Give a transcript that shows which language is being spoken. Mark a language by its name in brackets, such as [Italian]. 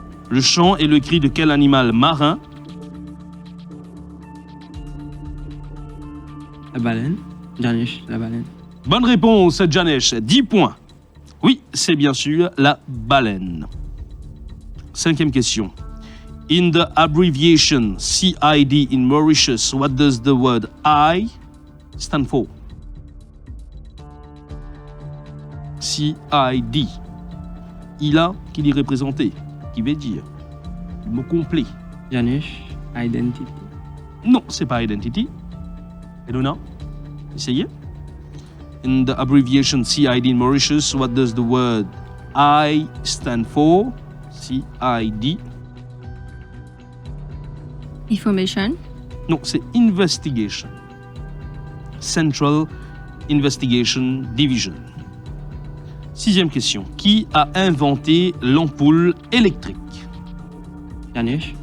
[French] Le chant et le cri de quel animal marin? La baleine. Janesh, la baleine. Bonne réponse, Janesh. 10 points. Oui, c'est bien sûr la baleine. Cinquième question. [English] In the abbreviation CID in Mauritius, what does the word I stand for? CID. [French] Il a qui est représenté, qui veut dire le mot complet. Janesh, identity. Non, c'est pas identity. Elona, essayez. [English] In the abbreviation CID in Mauritius, what does the word I stand for? CID. Information. [French] Non, c'est investigation. Central Investigation Division. Sixième question. Qui a inventé l'ampoule électrique? Janesh.